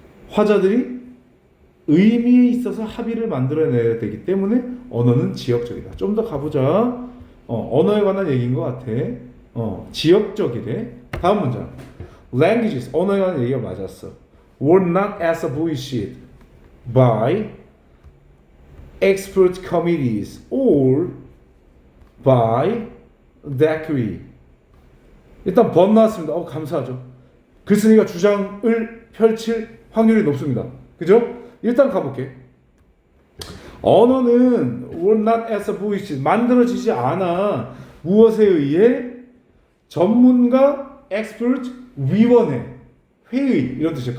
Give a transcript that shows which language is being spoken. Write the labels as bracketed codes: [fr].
[ko] 화자들이 의미에 있어서 합의를 만들어내야 되기 때문에 언어는 지역적이다. 좀 더 가보자. 언어에 관한 얘기인 것 같아. 지역적이래. 다음 문장. Languages, 언어에 관한 얘기가 맞았어. [en] Were not established by expert committees or by decree. [ko] 일단 번 나왔습니다. 감사하죠. 글쓴이가 주장을 펼칠 확률이 높습니다. 그죠? 일단 가볼게. 언어는 [en] were not established [ko] 만들어지지 않아. 무엇에 의해? 전문가 expert 위원회 회의 이런 뜻이에요.